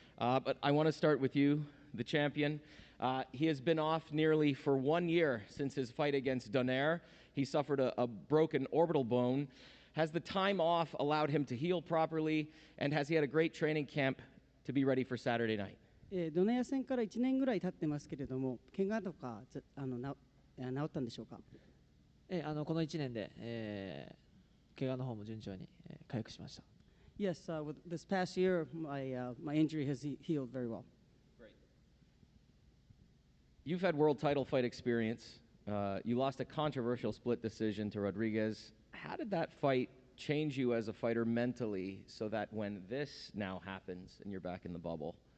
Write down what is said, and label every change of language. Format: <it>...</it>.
<en>But I want to start with you, the champion. He has been off nearly for 1 year since his fight against Donaire. He suffered a broken orbital bone. Has the time off allowed him to heal properly? And has he had a great training camp to be ready for Saturday night?</en> <ja>ドネア戦から1年ぐらい経ってますけれども、怪我とか治ったんでしょうか？この1年で、怪我の方も順調に、回復しました。</ja> <en>Yes, with this past year, my injury has healed very well. Great. You've had world title fight experience. You lost a controversial split decision to Rodriguez. How did that fight change you as a fighter mentally so that when this now happens and you're back in the bubble?</en>